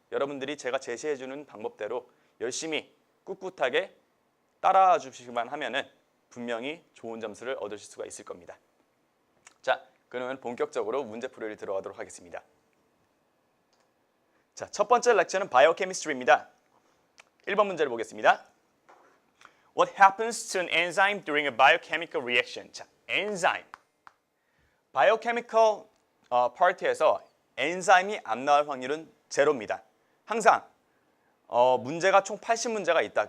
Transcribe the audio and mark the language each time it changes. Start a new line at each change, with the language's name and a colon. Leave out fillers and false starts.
Korean: 여러분들이 제가 제시해 주는 방법대로 열심히 꿋꿋하게 따라와 주시기만 하면은 분명히 좋은 점수를 얻으실 수가 있을 겁니다. 자, 그러면 본격적으로 문제풀이를 들어가도록 하겠습니다. 자, 첫 번째 렉처는 바이오케미스트리입니다. 1번 문제를 보겠습니다.
English: What happens to an enzyme during a biochemical reaction?
Korean: 자, 엔자임. 바이오케미컬 파트에서 엔자임이 안 나올 확률은 제로입니다. 항상 문제가 총 80문제가 있다.